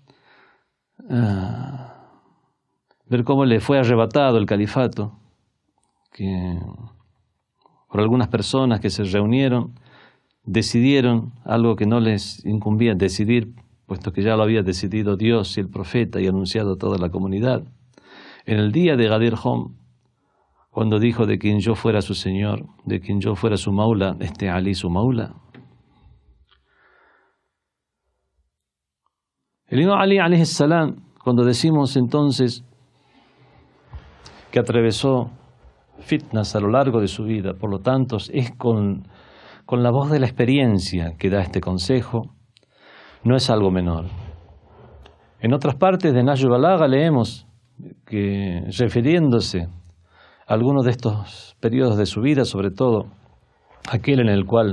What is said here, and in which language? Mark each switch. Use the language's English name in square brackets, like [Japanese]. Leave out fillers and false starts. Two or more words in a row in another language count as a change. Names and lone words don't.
[Spanish] le fue arrebatado el califato, que por algunas personas que se reunieron, decidieron algo que no les incumbía decidir, puesto que ya lo había decidido Dios y el profeta y anunciado a toda la comunidad. En el día de Ghadir Hum, cuando dijo de quien yo fuera su señor, de quien yo fuera su maula, Ali su maula. El imam Ali [Arabic] عليه السلام, [Spanish] cuando decimos entonces que atravesó fitnas a lo largo de su vida, por lo tanto es con la voz de la experiencia que da este consejo, no es algo menor. En otras partes de Nahjul Balagha leemos que, refiriéndose a algunos de estos periodos de su vida, sobre todo aquel en el cual